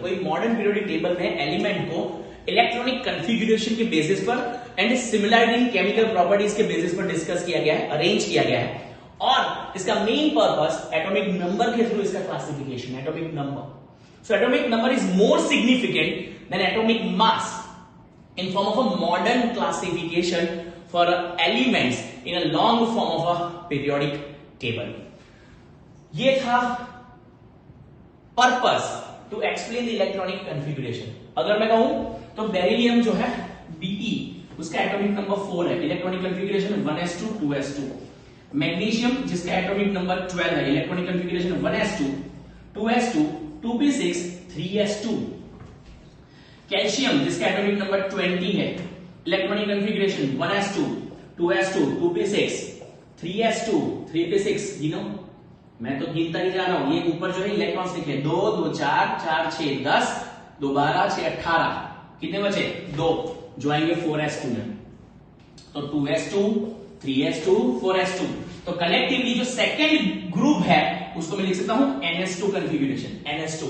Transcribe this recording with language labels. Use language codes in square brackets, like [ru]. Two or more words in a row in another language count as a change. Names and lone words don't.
[hi] कोई [en] modern periodic table [hi] में एलिमेंट को [en] electronic configuration [hi] के बेसिस पर [en] and similarity in chemical properties [hi] के बेसिस पर डिस्कस किया गया है, अरेंज किया गया है। और इसका [en] main purpose atomic number [hi] के थ्रू इसका क्लासिफिकेशन, [en] atomic number. So atomic number is more significant than atomic mass in form of a modern classification for elements in a long form of a periodic table. [hi] ये था [en] purpose to explain the electronic configuration. [hi] अगर मैं कहूं तो बेरिलियम जो है Be, उसका [en] atomic number [hi] 4 है, [en] electronic configuration [hi] 1s2, 2s2। मैग्नीशियम जिसका [en] atomic number [hi] 12 है, [en] electronic configuration [hi] 1s2, 2s2, 2p6, 3s2। कैल्शियम जिसका [en] atomic number [hi] 20 है, [en] electronic configuration [hi] 1s2, 2s2, 2p6, 3s2, 3p6। गिनो, मैं तो गिनता ही जा रहा हूं। ये ऊपर जो है इलेक्ट्रॉन्स लिखे 2 2 4 4 6 10 2 12 6 18। कितने बचे? 2 जो आएंगे 4s2 में। तो 2s2, 3s2, 4s2। तो कलेक्टिवली जो [en] second group [hi] है उसको मैं लिख सकता हूं ns2 कन्फिग्रेशन, ns2।